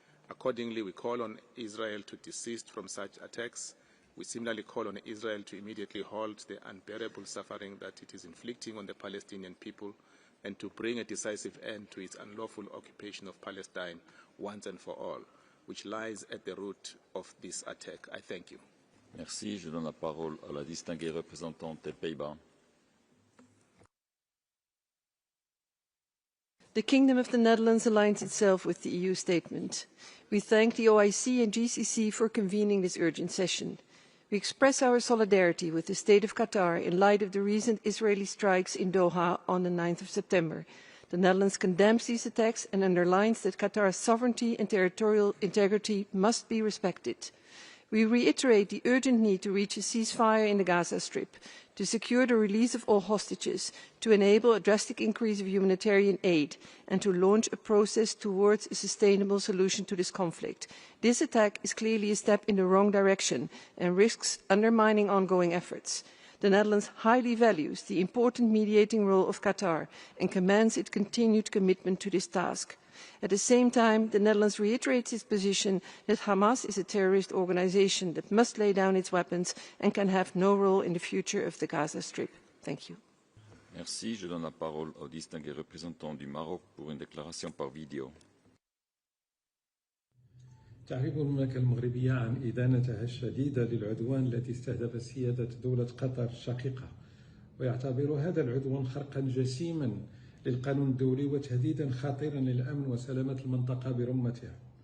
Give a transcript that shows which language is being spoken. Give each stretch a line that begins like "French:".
English: Accordingly, we call on Israel to desist from such attacks. We similarly call on Israel to immediately halt the unbearable suffering that it is inflicting on the Palestinian people and to bring a decisive end to its unlawful occupation of Palestine once and for all, which lies at the root of this attack. I thank you.
French: Merci. Je donne la parole à la distinguée représentante des Pays-Bas.
English: The Kingdom of the Netherlands aligns itself with the EU statement. We thank the OIC and GCC for convening this urgent session. We express our solidarity with the State of Qatar in light of the recent Israeli strikes in Doha on the 9th of September. The Netherlands condemns these attacks and underlines that Qatar's sovereignty and territorial integrity must be respected. We reiterate the urgent need to reach a ceasefire in the Gaza Strip, to secure the release of all hostages, to enable a drastic increase of humanitarian aid, and to launch a process towards a sustainable solution to this conflict. This attack is clearly a step in the wrong direction and risks undermining ongoing efforts. The Netherlands highly values the important mediating role of Qatar and commends its continued commitment to this task. At the same time, the Netherlands reiterates its position that Hamas is a terrorist organisation that must lay down its weapons and can have no role in the future of the Gaza Strip. Thank you.
French: Merci. Je donne la parole au distingué représentant du Maroc pour une déclaration par vidéo.
Arabic: تعرف المملكة المغربية عن إدانتها الشديدة للعدوان التي استهدف سيادة دولة قطر الشقيقة، ويعتبر هذا العدوان خرقا جسيما للقانون الدولي وتهديدا خطيرا للأمن وسلامة المنطقة برمتها.